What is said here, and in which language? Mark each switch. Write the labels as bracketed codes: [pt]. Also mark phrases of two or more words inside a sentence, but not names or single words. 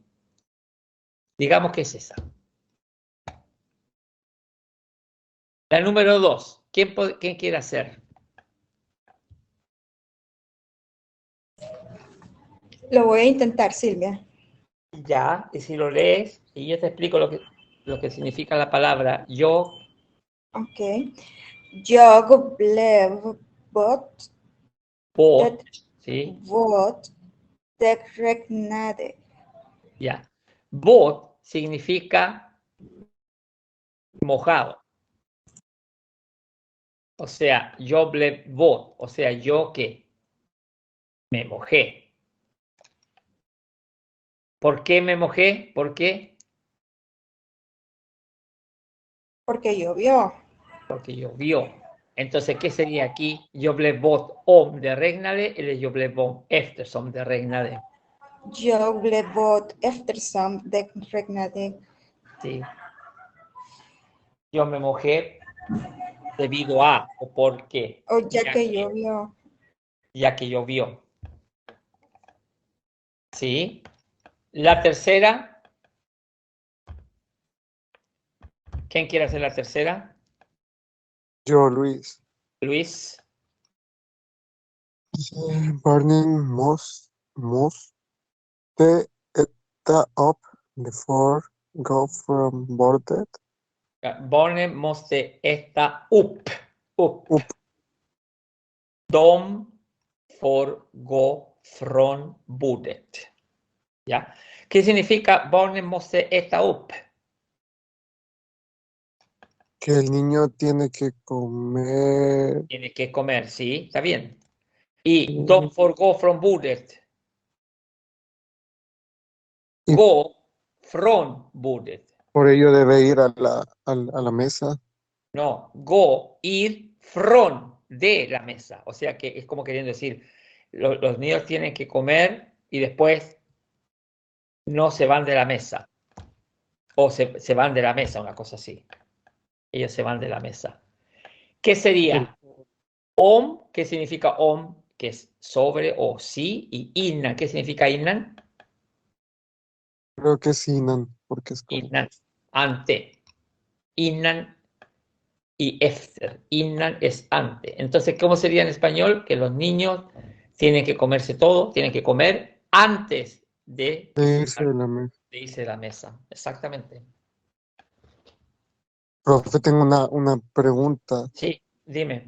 [es] Digamos que es esa. La número 2. ¿Quién quiere hacer? Lo voy a intentar, Silvia. Ya, y si lo lees, y yo te explico lo que significa la palabra yo. [sv] Ok. Jag blev bort [es] ¿sí? [sv] det regnade. [es] Ya. Bot significa mojado. O sea, [sv] yo blev våt. [es] O sea, yo que me mojé. ¿Por qué me mojé? ¿Por qué? Porque llovió. Porque llovió. Entonces, ¿qué sería aquí? [sv] Jag blev våt om det regnade eller jag blev våt eftersom det regnade. Jag blev våt eftersom det regnade. [es] Sí. Yo me mojé debido a o por qué. O ya que llovió. Ya que llovió. ¿Sí? La tercera. ¿Quién quiere hacer la tercera? Yo, Luis. Luis. [sv] Burning måste äta upp [en] before go from [sv] bordet. Barnen måste äta upp. Upp. De får gå från bordet. [es] ¿Ya? ¿Qué significa [sv] barnen måste äta upp? [es] Que el niño tiene que comer. Tiene que comer, ¿sí? Está bien. Y [sv] de får gå från bordet. Gå från bordet. [es] Por ello debe ir a la mesa. No, go, ir from, de la mesa. O sea que es como queriendo decir, los niños tienen que comer y después no se van de la mesa. O se van de la mesa, una cosa así. Ellos se van de la mesa. ¿Qué sería? Om, ¿qué significa om? Que es sobre o sí. Y innan, ¿qué significa innan? Creo que es Inan, porque es como. Innan, ante. Innan y efter. Innan es ante. Entonces, ¿cómo sería en español? Que los niños tienen que comerse todo, tienen que comer antes de irse de la mesa. irse de la mesa. Exactamente. Profe, tengo una pregunta. Sí, dime.